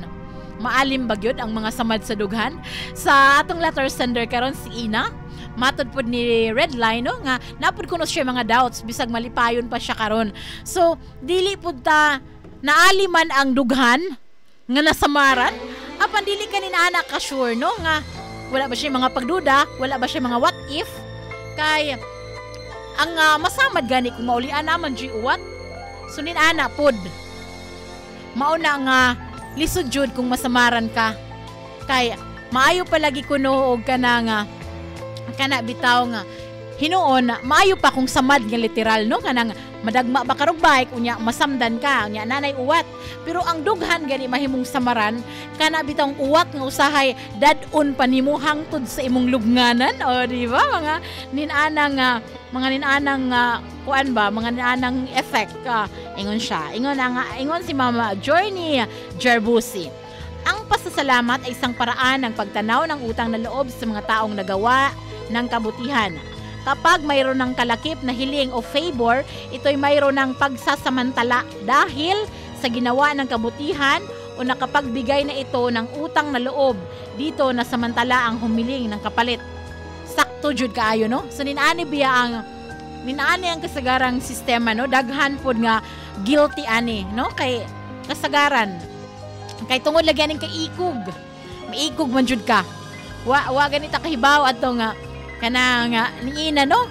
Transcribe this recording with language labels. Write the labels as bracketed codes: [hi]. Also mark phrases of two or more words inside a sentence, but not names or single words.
[ceb] Maalim bagyod ang mga samad sa dughan. Sa atong letter sender karon si Ina, matod pod ni Redline, no, nga napod kuno siya mga doubts bisag malipayon pa siya karon. So dili pud ta naaliman ang dughan nga nasamaran, apan dili kanina anak ka sure, no, nga wala ba siya mga pagduda, wala ba siya mga [en] what if, [ceb] kay ang masamad gani kung maulian naman di uwat. Sunin ana pod mao na nga lisod jud kung masamaran ka, kay maayo palagi kuno og kana bitaw nga hinuon maayo pa kung samad nga literal, no, kanang madagma ba karog bike unya masamdan ka unya nanay uwat. Pero ang dughan gani mahimong samaran kana bitaw uwat nga usahay dad-on pa nimo hangtod sa imong lubnganan. O di ba mga ninanang kuan ba, mga ninanang effect ingon siya, ingon si Mama Journey Jerbusi. [tl] Ang pasasalamat ay isang paraan ng pagtanaw ng utang na loob sa mga taong nagawa ng kabutihan. Kapag mayroon ng kalakip na hiling o favor, ito'y mayroon ng pagsasamantala dahil sa ginawa ng kabutihan o nakapagbigay na ito ng utang na loob. Dito na samantala ang humiling ng kapalit. [ceb] Sakto jud kaayo, no? So ninaani ang kasagarang sistema, no? Daghan pod nga guilty ani, no? Kay kasagaran. Kay tungod lagyan ning kay ikog. Miikog man jud ka. Wa ganita kahibaw ato nga kanang niina, no?